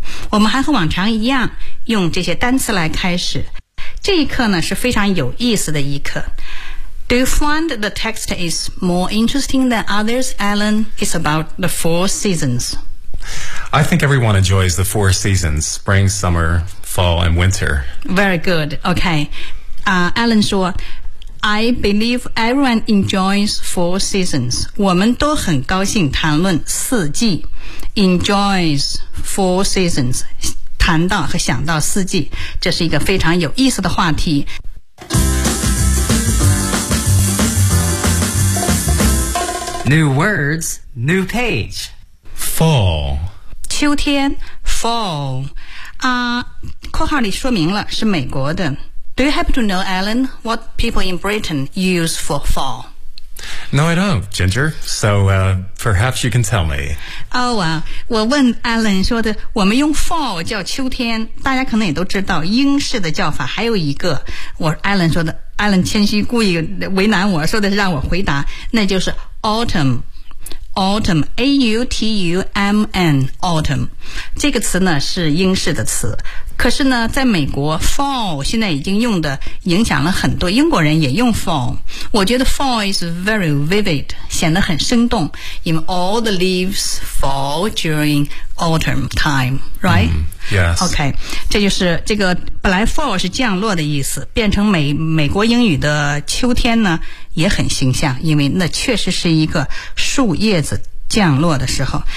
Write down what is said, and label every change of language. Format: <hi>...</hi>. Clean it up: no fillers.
<zh>我们还和往常一样用这些单词来开始。这一课呢是非常有意思的一课。</zh> <en>Do you find the text is more interesting than others, Alan? It's about the four seasons. I think everyone enjoys the four seasons, spring, summer, fall, and winter. Very good. Okay. Alan 说 I believe everyone enjoys four seasons.</en> <zh>我们都很高兴谈论四季。</zh> <en>Enjoys four seasons.</en> <zh>谈到和想到四季，这是一个非常有意思的话题。</zh> <en>New words, new page. Fall.</en> <zh>秋天 ,fall. 啊，括号里说明了是美国的。</zh> <en>Do you happen to know, Alan, what people in Britain use for fall? No, I don't, Ginger. So, perhaps you can tell me. Oh, well,</en> <zh>我问 Alan 说的，我们用 fall 叫秋天，大家可能也都知道英式的叫法。还有一个，我 Alan 说的 ，Alan 谦虚故意为难我，说的是让我回答，那就是 autumn。</zh> <en>Autumn, A-U-T-U-M-N, autumn.</en> <zh>这个词呢是英式的词。可是呢在美国 fall 现在已经用的影响了很多，英国人也用 fall。我觉得</zh> <en>fall is very vivid,</en> <zh>显得很生动。因为</zh> <en>all the leaves fall during autumn time, right?、Mm, yes. Okay.</en> <zh>这就是这个本来 fall 是降落的意思，变成美国英语的秋天呢也很形象，因为那确实是一个树叶子降落的时候。</zh>